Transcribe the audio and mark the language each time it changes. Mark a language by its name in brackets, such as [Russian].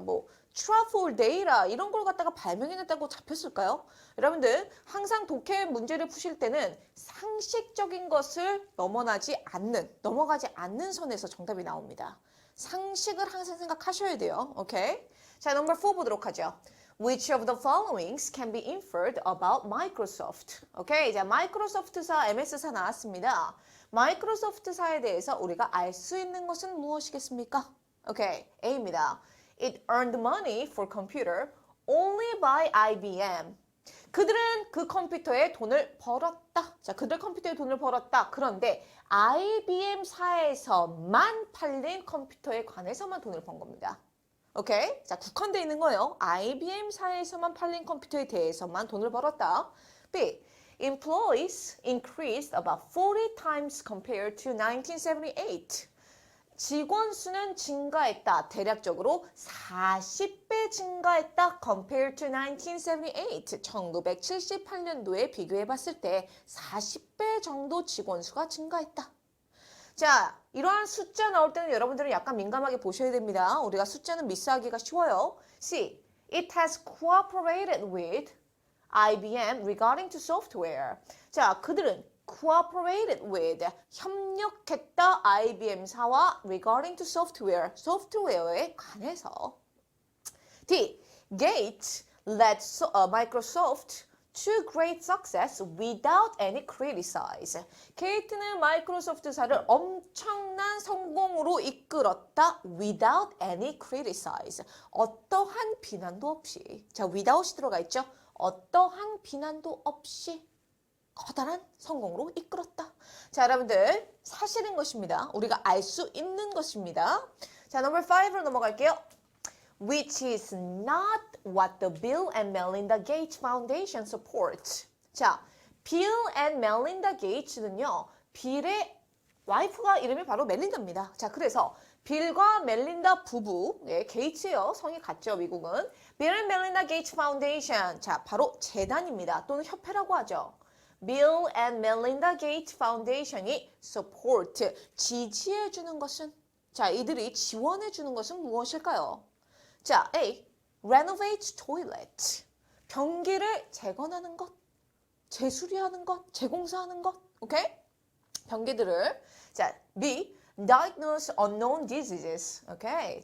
[Korean] 뭐 truffle data 이런 걸 갖다가 발명해냈다고 잡혔을까요? 여러분들 항상 독해 문제를 푸실 때는 상식적인 것을 넘어가지 않는 선에서 정답이 나옵니다. 상식을 항상 생각하셔야 돼요. 오케이? 자, 넘버 4 보도록 하죠. [English] Which of the followings can be inferred about Microsoft? [Korean] 오케이, 자, 마이크로소프트사, MS사 나왔습니다. 마이크로소프트사에 대해서 우리가 알 수 있는 것은 무엇이겠습니까? 오케이, A입니다. [English] It earned money for computer only by IBM. [Korean] 그들은 그 컴퓨터에 돈을 벌었다. 자, 그들 컴퓨터에 돈을 벌었다. 그런데 IBM사에서만 팔린 컴퓨터에 관해서만 돈을 번 겁니다. 오케이? 자, 국한되어 있는 거예요. IBM사에서만 팔린 컴퓨터에 대해서만 돈을 벌었다. [English] B. Employees increased about 40 times compared to 1978. [Korean] 직원 수는 증가했다. 대략적으로 40배 증가했다. [English] Compared to 1978. [Korean] 1978년도에 비교해 봤을 때 40배 정도 직원 수가 증가했다. 자, 이러한 숫자 나올 때는 여러분들은 약간 민감하게 보셔야 됩니다. 우리가 숫자는 미스하기가 쉬워요. [English] C. It has cooperated with IBM regarding to software. [Korean] 자, 그들은 [English] cooperated with, [Korean] 협력했다 IBM사와 [English] regarding to software, [Korean] 소프트웨어에 관해서. [English] D. Gates led Microsoft to great success without any criticize. [Korean] 게이트는 마이크로소프트사를 엄청난 성공으로 이끌었다. [English] without any criticize. [Korean] 어떠한 비난도 없이. 자, without이 들어가 있죠? 어떠한 비난도 없이 커다란 성공으로 이끌었다. 자, 여러분들 사실인 것입니다. 우리가 알 수 있는 것입니다. 자, 넘버 5로 넘어갈게요. Which is not what the Bill and Melinda Gates Foundation supports. 자, Bill and Melinda Gates는요, 빌의 와이프가 이름이 바로 멜린다입니다. 자, 그래서 빌과 멜린다 부부, 예, 게이츠예요. 성이 같죠, 미국은. Bill and Melinda Gates Foundation. 자, 바로 재단입니다. 또는 협회라고 하죠. Bill and Melinda Gates Foundation이 support, 지지해주는 것은? 자, 이들이 지원해주는 것은 무엇일까요? [English] 자, A. Renovate toilet. [Korean] 변기를 재건하는 것, 재수리하는 것, 재공사하는 것. 오케이? 변기들을. 자, [English] B. Diagnose unknown diseases. [Korean] 오케이?